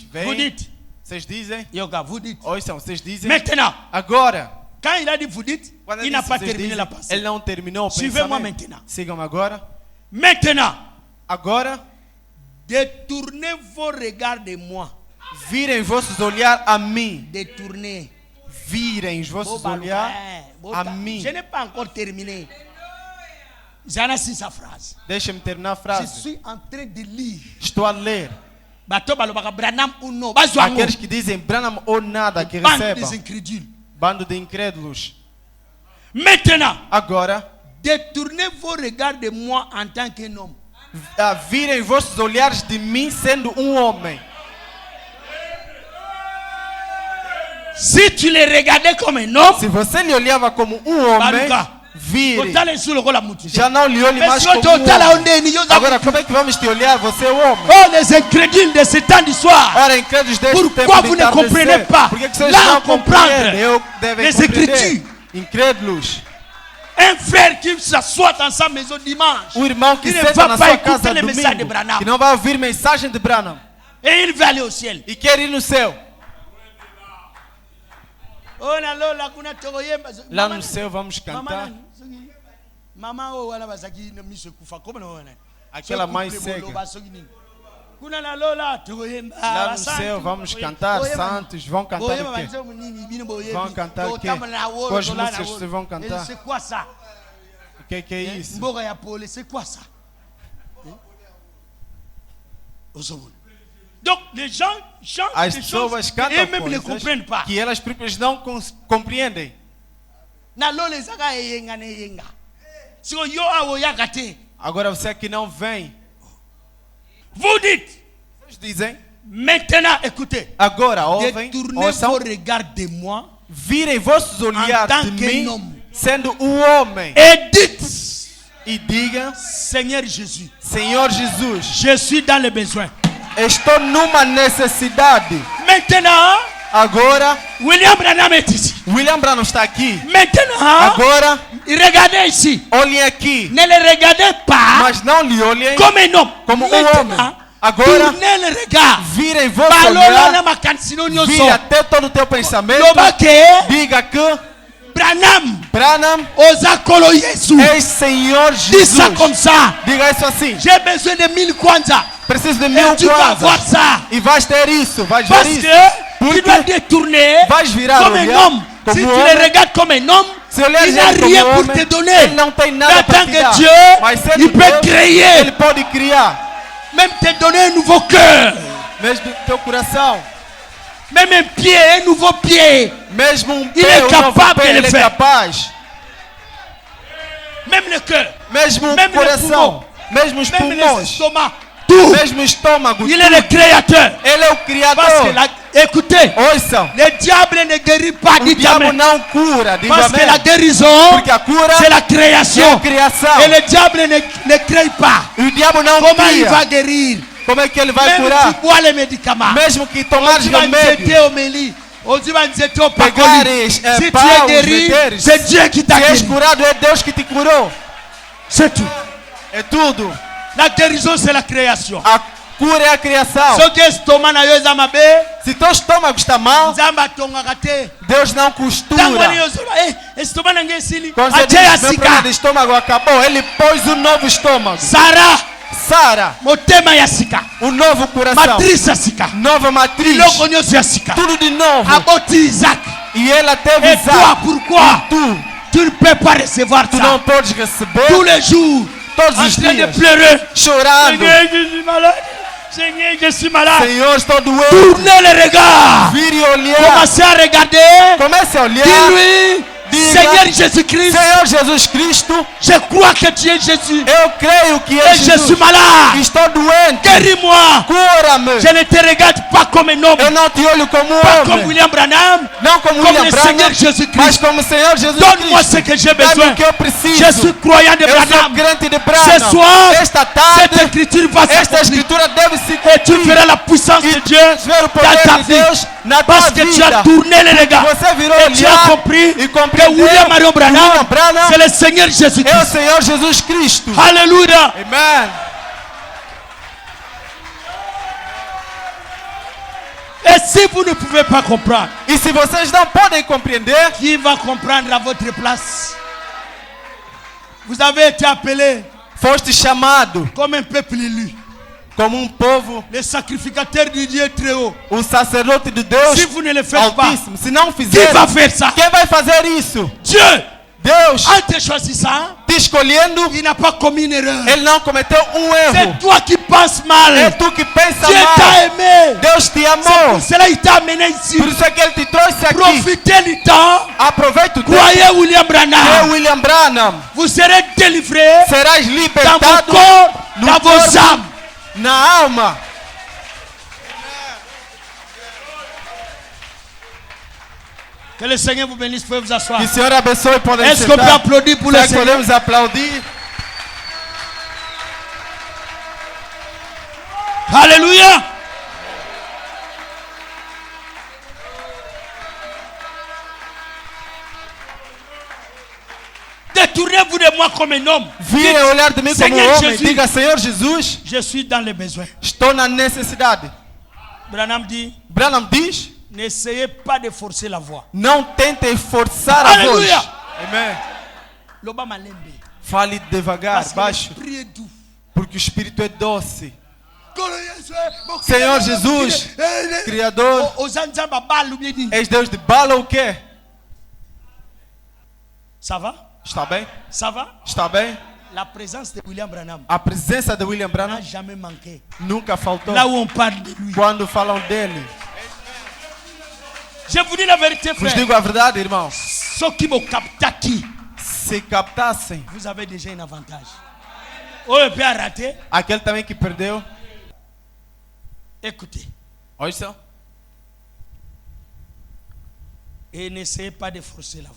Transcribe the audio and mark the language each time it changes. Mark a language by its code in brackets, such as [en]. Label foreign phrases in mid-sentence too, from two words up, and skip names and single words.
[fr] Vous [pt] vem. [fr] dites. [pt] Vocês dizem. [fr] Yoga, vous dites. [pt] Ouçam, vocês dizem. [fr] Maintenant, [pt] Agora, [fr] quand il a dit vous dites, [pt] quando [fr] il [pt] ele [fr] n'a [pt] disse, [fr] pas [pt] vocês [fr] terminé [pt] dizem, [fr] la pensée. [pt] ele não terminou o [fr] Suivez-moi [pt] pensamento. [fr] maintenant. [pt] Sigam agora. [fr] Maintenant, [pt] Agora, [fr] détournez vos regards de moi. [pt] virem vossos olhar a mim. [fr] Détournez. [pt] Virem os vossos olhar a mim. [fr] Je n'ai pas encore terminé. J'en ai sa phrase. [pt] Deixa-me terminar a [fr] Je [pt] frase. [fr] suis en train de lire. [pt] Estou a ler. [ln] Bato balobaka Branham [fr] ou non. [pt] Aqueles que dizem Branham ou nada que [fr] Bande des [pt] recebam. [fr] incrédules. [pt] Bando de incrédulos. [fr] Maintenant, [pt] Agora, [fr] détournez vos regards de moi en tant qu'un homme. [pt] virem vossos olhares de mim sendo homem. [fr] Si tu les regardais comme un homme, [pt] Se você lhe olhava como homem, Baruka. vire. Já não lhe olhe mais como homem. Agora, como é que vamos te olhar? Você é homem. [fr] Oh, les incrédules de ce temps d'histoire. [pt] Ora, incrédulos deste [fr] Pourquoi [pt] tempo [fr] vous [pt] de [fr] ne comprenez [pt] entardecer? [fr] pas? [pt] Por que vocês [fr] Là, [pt] não [fr] comprendre [pt] compreendem? Eu devem [fr] les [pt] compreender. [fr] Écritures. [pt] Incrédulos. [fr] Un frère qui s'assoit dans sa maison dimanche. [pt] O irmão que [fr] Il ne [pt] senta [fr] va [pt] na [fr] pas [pt] sua [fr] écouter [pt] casa [fr] les messages de domingo, Branham. [pt] que não vai ouvir mensagem de Branham [fr] Et il va aller au ciel. [pt] e quer ir no céu. Lá no céu vamos cantar. Aquela mãe cega. Lá no céu vamos cantar santos. Vão cantar o quê? Vão cantar o quê? Quais músicas vocês vão cantar? [fr] C'est quoi ça? [pt] O que é isso? [fr] C'est quoi ça? Donc les gens chantent [pt] As [fr] des choses [pt] pessoas [fr] et eux-mêmes [pt] cantam [fr] ne comprennent pas. [pt] que elas próprias não compreendem. Agora você que não vem. [fr] Vous dites. [pt] Vocês dizem. [fr] Maintenant, écoutez. [pt] Agora ouvem. [fr] Détournez vos regards de moi. [pt] Virem vossos olhares de mim, sendo homem. [fr] Et dites. [pt] E diga. [fr] Seigneur Jésus. [pt] Senhor Jesus. [fr] Je suis dans le besoin. [pt] Estou numa necessidade. [fr] Maintenant. [pt] Agora. [fr] William Branham est ici. [pt] William Branham está aqui. [fr] Maintenant. [pt] Agora. [fr] Regardez ici. [pt] Olhem aqui. [fr] Ne le regardez pas. [pt] Mas não lhe olhem [fr] comme un homme. [pt] Como homem. Agora. [fr] Tournez le regard. [pt] Virem vosso olhar. Vire até todo o teu pensamento. Diga que. Branham. [ln] Ozakolo Yesu. [pt] És Senhor Jesus. [fr] Dis ça comme ça. [pt] Diga isso assim. [fr] J'ai besoin de 1000 kwanza. [pt] Preciso de 1000 kwanza. E vais ter isso. Vais ver isso. [fr] Parce que tu dois détourner comme un homme. Si tu le regardes comme un homme, il n'a rien pour te donner. [pt] Ele não tem nada [fr] Mais [pt] para [fr] tant [pt] te [fr] que [pt] dar. [fr] Dieu, [pt] Mas sendo [fr] il peut [pt] Deus, [fr] créer. [pt] Ele pode criar. [fr] Même te donner un nouveau cœur. [pt] Mesmo do teu coração. [fr] Même un pied, un nouveau pied. [pt] Mesmo [fr] il est capable de le faire. [pt] Capaz. [fr] Même le cœur. [pt] Mesmo [fr] même [pt] o coração. Mesmo os pulmões. [fr] L'estomac. Tout. [pt] Mesmo o estômago. [fr] Il est le créateur. [pt] Ele é o criador. [fr] Parce que écoutez. [pt] Ouçam. [fr] Le diable ne guérit pas. O diabo não cura. Parce que la guérison, c'est la création. Et le diable ne crée pas. [pt] O diabo não [fr] Comment [pt] cria. [fr] il va guérir? [pt] Como é que ele vai [fr] même [pt] curar? [fr] Tu bois les médicaments. [pt] Mesmo que tomar remédio. Pegares, [fr] si tu es guéri, c'est Dieu qui t'a guéri. [pt] Curado, é Deus que te curou. [fr] C'est tout. [pt] É tudo. [fr] La guérison, c'est la création. [pt] A cura é a criação. Se teu estômago está mal, Deus não costura. Quando você diz meu problema de estômago acabou, Ele pôs um novo estômago. Sara, um novo coração, nova matriz, tudo de novo. E ela teve Isaac. [fr] Tu ne peux pas recevoir tu ça. [pt] Não podes receber [fr] tous les jours, [pt] todos os dias, [fr] de pleurer, [pt] chorando. [fr] Seigneur, je suis malade. [pt] Senhor, estou doente. [fr] Tournez le regard. [pt] Vire e olhar. [fr] Commencez à regarder. [pt] Comece a olhar. [fr] Dis-lui, Seigneur Jésus-Christ, [pt] Senhor Jesus Cristo, [fr] je crois que tu es Jésus. [pt] Eu creio que [fr] et [pt] Jesus. [fr] Je suis malade. [pt] Estou doente. [fr] Guéris-moi. [pt] Cura-me. [fr] Je ne te regarde pas comme un homme. [pt] Eu não te olho como um [fr] pas [pt] homem. [fr] comme William Branham. [pt] Não como [fr] Comme William le Branham. Seigneur Jésus-Christ. [pt] Mas como Senhor Jesus [fr] Donne-moi [pt] Cristo. [fr] ce que j'ai besoin. [pt] Dá-me o que eu preciso. [fr] Je suis croyant de [pt] Eu sou [fr] Branham. [pt] crente de Branham. [fr] Ce soir, [pt] esta tarde, [fr] cette écriture va [pt] esta [fr] s'accomplir. [pt] escritura deve se [fr] Et tu verras la puissance de Dieu dans ta vie. Parce que tu as tourné les regards. Et tu as compris que William Marion Branham, c'est le Seigneur Jésus-Christ. [pt] É o Senhor Jesus Cristo. [fr] Alléluia. Amen. Et si vous ne pouvez pas comprendre, [pt] e se vocês não podem compreender, [fr] qui va comprendre à votre place? Vous avez été appelé [pt] foste chamado [fr] comme un peuple élu, [pt] como povo, [fr] le sacrificateur du Dieu très haut. [pt] O sacerdote de Deus. [fr] Si vous ne le faites [pt] Altíssimo. [fr] pas, [pt] Se não fizer, [fr] qui va faire ça? [pt] Quem vai fazer isso? [fr] Dieu. [pt] Deus. [fr] En te choisissant, [pt] te escolhendo, [fr] il n'a pas commis une erreur. [pt] Ele não cometeu erro. [fr] C'est toi qui penses mal. [pt] É tu que pensa [fr] Dieu [pt] mal. [fr] t'a aimé. [pt] Deus te amou. [fr] C'est pour cela qu'il t'a amené ici. [pt] Por isso é que Ele te trouxe aqui. [fr] Profitez du temps. [pt] Aproveite o tempo. [fr] Croyez William Branham. [pt] William Branham. [fr] Vous serez délivrés. [pt] Serás libertado [fr] dans vos corps, dans vos âmes. [pt] Na alma. [fr] Que le Seigneur vous bénisse, pouvez vous asseoir. [pt] Que o Senhor abençoe, podem [fr] Est-ce qu'on peut applaudir pour le Seigneur? [pt] Podemos aplaudir. [fr] Alléluia. Détournez-vous de moi comme un homme. [pt] Virem olhar de mim como um homem. Diga, Senhor Jesus, [fr] je suis dans les besoins. [pt] Estou na necessidade. Branham diz, [fr] n'essayez pas de forcer la voix. [pt] Não tentem forçar a voz. Amém. Fale devagar, baixo. Porque o Espírito é doce. Senhor Jesus, Criador, és Deus de bala ou quê? [fr] Ça va? [pt] Está bem? [fr] Ça va? [pt] Está bem? [fr] La présence de William Branham. [pt] A presença de William Branham [fr] n'a jamais manqué. [pt] Nunca faltou. [fr] Là où on parle de lui. [pt] Quando falam dele. [fr] Je vous dis la vérité, frère. [pt] Vos digo a verdade, irmãos. [fr] Ceux qui me captent aqui. [pt] Se captassem. [fr] Vous avez déjà un avantage. Ou peut rater. [pt] Aquele também que perdeu. [fr] Écoutez. [pt] Ouçam. [fr] Et n'essayez pas de forcer la voix.